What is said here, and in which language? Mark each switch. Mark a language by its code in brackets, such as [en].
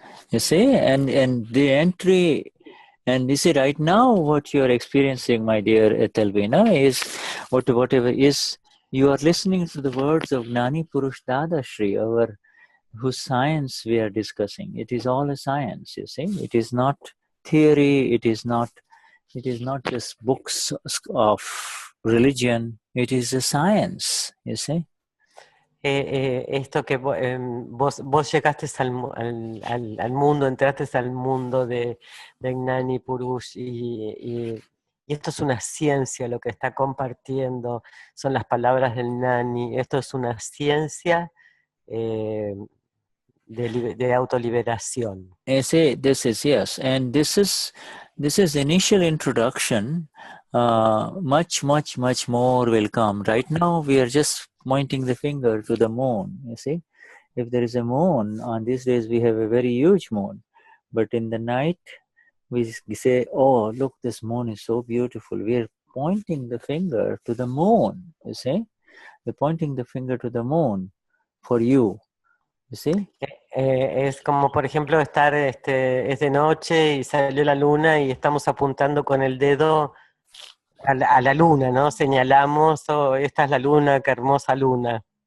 [en] You see, and the entry, and you see right now what you are experiencing, my dear Etelvina, is whatever is, you are listening to the words of Gnani Purush Dadashri, whose science we are discussing. It is all a science, you see. It is not theory, it is not just books of religion, it is a science, you see. [es] Esto que vos llegaste al mundo, entraste al mundo de Gnani Purush y esto es una ciencia, lo que está compartiendo son las palabras del Gnani, esto es una ciencia de autoliberación. [en] This is, yes, and this is the initial introduction. Much more will come. Right now we are just pointing the finger to the moon. You see, if there is a moon, on these days we have a very huge moon, but in the night we say, oh, look, this moon is so beautiful. We are pointing the finger to the moon. You see, we're pointing the finger to the moon for you. You see? [es] Es como, por ejemplo, es de noche y salió la luna y estamos apuntando con el dedo a la luna, ¿no? Señalamos, oh, esta es la luna, qué hermosa luna.